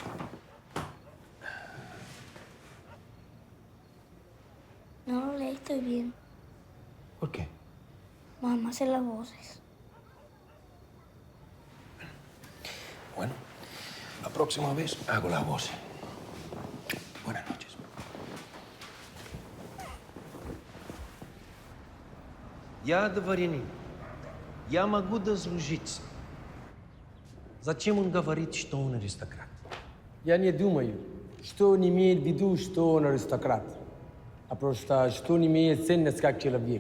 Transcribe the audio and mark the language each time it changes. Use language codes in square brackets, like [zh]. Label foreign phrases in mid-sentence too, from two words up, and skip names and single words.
[es] No lo leíste bien. ¿Por qué? Mamá hace las voces. Bueno, la próxima vez hago la voz. Buenas noches. [ru] Я дворянин. Я могу дослужиться. Зачем он говорит, что он аристократ? Я не думаю, что он имеет в виду, что он аристократ, а просто что он имеет ценность как человек.